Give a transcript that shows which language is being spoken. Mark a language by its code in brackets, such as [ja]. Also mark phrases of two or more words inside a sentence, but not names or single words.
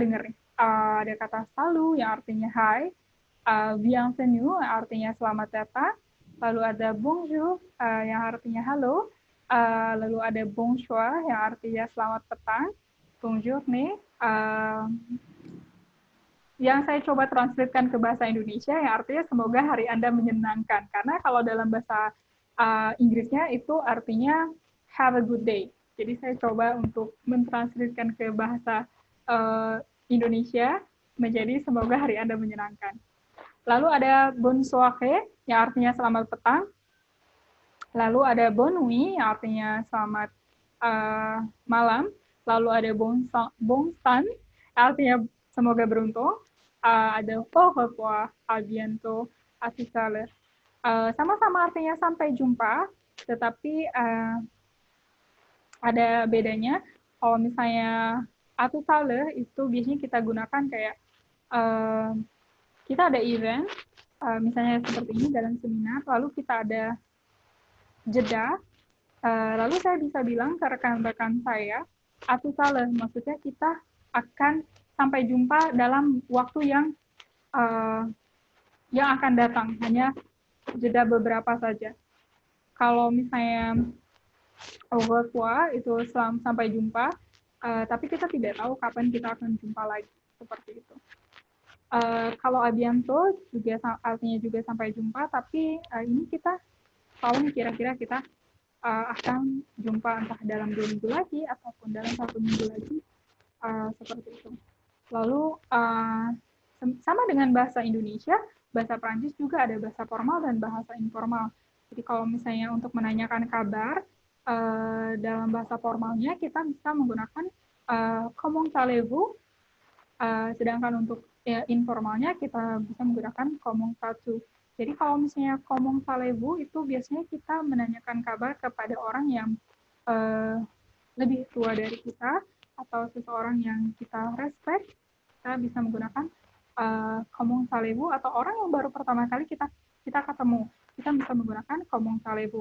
[id] dengar nih, ada kata salut yang artinya hai, bienvenue yang artinya selamat datang, lalu ada bonjour yang artinya halo, lalu ada bonsoir yang artinya selamat petang, bonjour nih, yang saya coba translatekan ke bahasa Indonesia yang artinya semoga hari Anda menyenangkan. Karena kalau dalam bahasa Inggrisnya itu artinya [en] have a good day. [id] Jadi saya coba untuk mentranslatekan ke bahasa Indonesia menjadi semoga hari Anda menyenangkan. Lalu ada [fr] bonne soirée [id] yang artinya selamat petang. Lalu ada [fr] bonne nuit [id] yang artinya selamat malam. Lalu ada [fr] bon sang [id] artinya semoga beruntung. [fr] Ada au revoir, à bientôt, à tout à l'heure. [id] Sama-sama artinya sampai jumpa, tetapi ada bedanya. Kalau misalnya à tout à l'heure itu biasanya kita gunakan kayak kita ada event, misalnya seperti ini dalam seminar, lalu kita ada jeda, lalu saya bisa bilang ke rekan-rekan saya, [fr] à tout à l'heure, [id] maksudnya kita akan sampai jumpa dalam waktu yang akan datang, hanya jeda beberapa saja. Kalau misalnya [fr] au revoir [id] itu sampai jumpa, tapi kita tidak tahu kapan kita akan jumpa lagi, seperti itu. Kalau [fr] à bientôt [id] juga artinya juga sampai jumpa, tapi ini kita tahu kira-kira kita akan jumpa entah dalam 2 minggu lagi ataupun dalam 1 minggu lagi, seperti itu. Lalu sama dengan bahasa Indonesia, bahasa Prancis juga ada bahasa formal dan bahasa informal. Jadi kalau misalnya untuk menanyakan kabar, dalam bahasa formalnya kita bisa menggunakan [fr] comment allez-vous, [id] sedangkan untuk informalnya kita bisa menggunakan [fr] comment vas-tu. [id] Jadi kalau misalnya [fr] comment allez-vous [id] itu biasanya kita menanyakan kabar kepada orang yang lebih tua dari kita, atau seseorang yang kita respect, kita bisa menggunakan [fr] komong salebu [id] atau orang yang baru pertama kali kita ketemu, kita bisa menggunakan [fr] komong salebu.